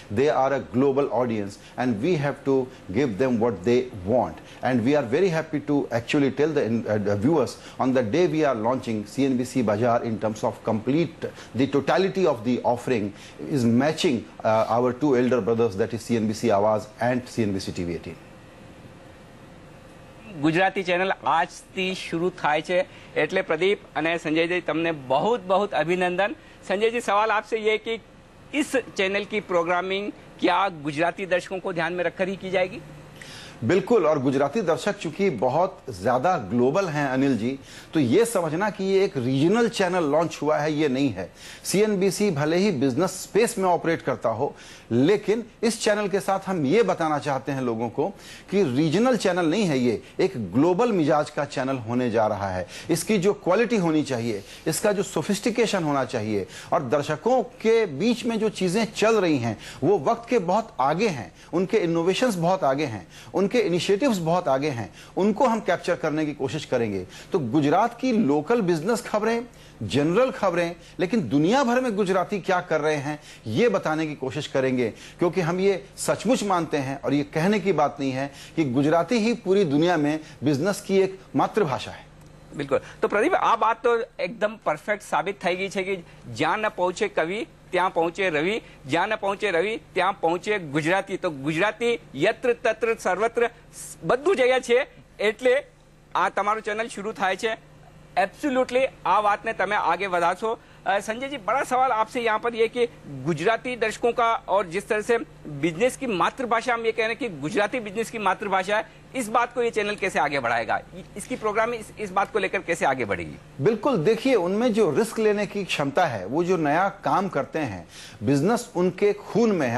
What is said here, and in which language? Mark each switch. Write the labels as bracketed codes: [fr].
[en] They are a global audience, and we have to give them what they want. And we are very happy to actually tell the viewers on the day we are launching CNBC Bazaar in terms of the totality of the offering is matching our two elder brothers, that is CNBC Awaaz and CNBC TV 18. [gu] Gujarati channel આજથી શરૂ થાય છે એટલે પ્રદીપ અને સંજયજી તમને [hi] बहुत बहुत अभिनंदन। संजय जी, सवाल आपसे ये कि इस चैनल की प्रोग्रामिंग क्या गुजराती दर्शकों को ध्यान में रखकर ही की जाएगी? बिल्कुल, और गुजराती दर्शक चूंकि बहुत ज्यादा ग्लोबल हैं अनिल जी, तो ये समझना कि ये एक रीजनल चैनल लॉन्च हुआ है ये नहीं है। सीएनबीसी भले ही बिजनेस स्पेस में ऑपरेट करता हो, लेकिन इस चैनल के साथ हम ये बताना चाहते हैं लोगों को कि रीजनल चैनल नहीं है, ये एक ग्लोबल मिजाज का चैनल होने जा रहा है। इसकी जो क्वालिटी होनी चाहिए, इसका जो सोफिस्टिकेशन होना चाहिए, और दर्शकों के बीच में जो चीजें चल रही हैं वो वक्त के बहुत आगे हैं, उनके इनोवेशंस बहुत आगे हैं, उनके इनिशिएटिव्स बहुत आगे हैं, उनको हम कैप्चर करने की कोशिश करेंगे। तो गुजरात की लोकल बिजनेस खबरें, जनरल खबरें, लेकिन दुनिया भर में गुजराती क्या कर रहे हैं ये बताने की कोशिश करेंगे, क्योंकि हम ये सचमुच मानते हैं और ये कहने की बात नहीं है कि गुजराती ही पूरी दुनिया में बिजनेस की एक मातृभाषा है। [gu] બિલકુલ, તો પ્રદીપ, આ વાત તો એકદમ પરફેક્ટ સાબિત થઈ ગઈ છે કે જ્યાં ન પહોંચે કવિ ત્યાં પહોંચે રવિ, જ્યાં ન પહોંચે રવિ ત્યાં પહોંચે ગુજરાતી. તો ગુજરાતી યત્ર તત્ર સર્વત્ર બધું જગ્યા છે, એટલે આ તમારું ચેનલ શરૂ થાય છે. એબ્સોલ્યુટલી આ વાતને તમે આગે વધારશો. [hi] संजय जी, बड़ा सवाल आपसे यहाँ पर ये कि गुजराती दर्शकों का, और जिस तरह से बिजनेस की मातृभाषा हम ये कह रहे हैं कि गुजराती बिजनेस की मातृभाषा है, इस बात को ये चैनल कैसे आगे बढ़ाएगा, इसकी प्रोग्रामिंग इस बात को लेकर कैसे आगे बढ़ेगी? बिल्कुल, देखिए, उनमें जो रिस्क लेने की क्षमता है, वो जो नया काम करते हैं, बिजनेस उनके खून में है।